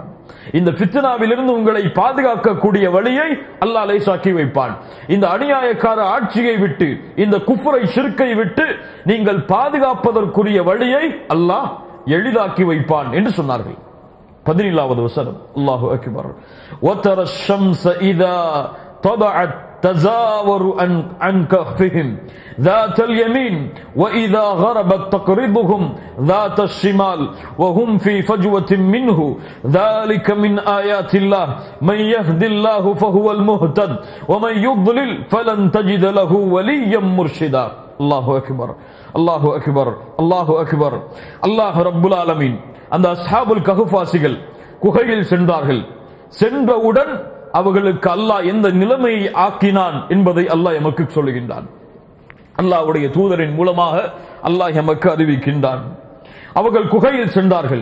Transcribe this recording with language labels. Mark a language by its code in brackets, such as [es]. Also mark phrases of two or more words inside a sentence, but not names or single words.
[ta] இந்த ஃபித்னாவிலிருந்து உங்களை பாதுகாக்கக்கூடிய வழியை அல்லாஹ் லேசாக்கி வைப்பான். இந்த அநியாயக்கார ஆட்சியை விட்டு, இந்த குஃப்ரை ஷிர்க்கை விட்டு நீங்கள் பாதுகாப்பதற்குரிய வழியை அல்லாஹ் எளிதாக்கி வைப்பான் என்று சொன்னார்கள். 17வது வசனம், [ar] الله أكبر. وترى الشمس إذا طلعت تزاور عن كهفهم ذات اليمين وإذا غربت تقرضهم ذات الشمال وهم في فجوة منه ذلك من آيات الله من يهد الله فهو المهتد ومن يضلل فلن تجد له وليا مرشدا. الله أكبر الله أكبر الله أكبر. الله رب العالمين [ta] அந்த அஸ்ஹாபுல் கஹ்ஃபாசிகள் குகையில் சென்றார்கள். சென்றவுடன் அவர்களுக்கு அல்லாஹ் எந்த நிலைமையை ஆக்கினான் என்பதை அல்லாஹ் எமக்கு சொல்லுகின்றான். அல்லாஹ்வுடைய தூதரின் மூலமாக அல்லாஹ் எமக்கு அறிவிக்கின்றான். அவர்கள் குகையில் சென்றார்கள்.